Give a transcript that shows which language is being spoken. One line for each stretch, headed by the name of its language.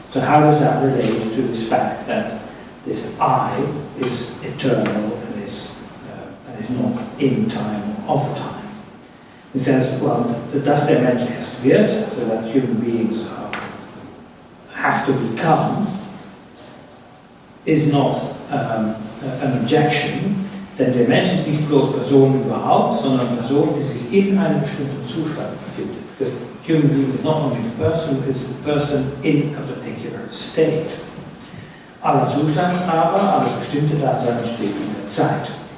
English: So how does that relate to this fact that this I is eternal and is not in time or of time? He says, well,
German: das der Mensch erst wird,
English: so that human beings have to become, is not an objection.
German: Denn der Mensch ist nicht bloß Person überhaupt, sondern Person, die sich in einem bestimmten Zustand befindet.
English: Because human being is not only the person, it's the person in a particular state.
German: Aller Zustand aber, alles bestimmte Dasein steht in der Zeit.